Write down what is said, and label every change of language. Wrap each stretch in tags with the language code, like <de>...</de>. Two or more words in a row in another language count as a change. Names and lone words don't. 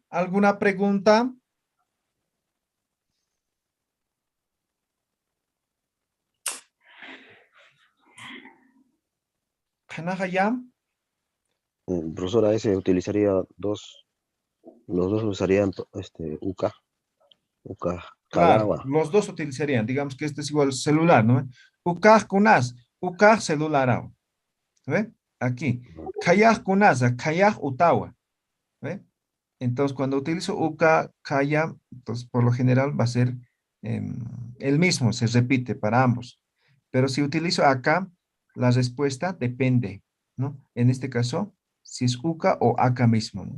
<es>¿Alguna pregunta? ¿Kanahaya? Profesora, ese utilizaría los dos usarían UK, Claro, Kagawa. los dos utilizarían. Digamos que este es igual celular, ¿no ve?</es> <ay>Ukaj kunas, ukaj celular.</ay> <es>¿No ve? Aquí.</es> <ay>Kayaj kunas, kayaj utawa. ¿Ve?</ay> <es>Entonces, cuando utilizo uka, kaya, entonces por lo general va a ser el mismo, se repite para ambos. Pero si utilizo acá, la respuesta depende, ¿no? En este caso, si es uka o acá mismo, ¿no?</es>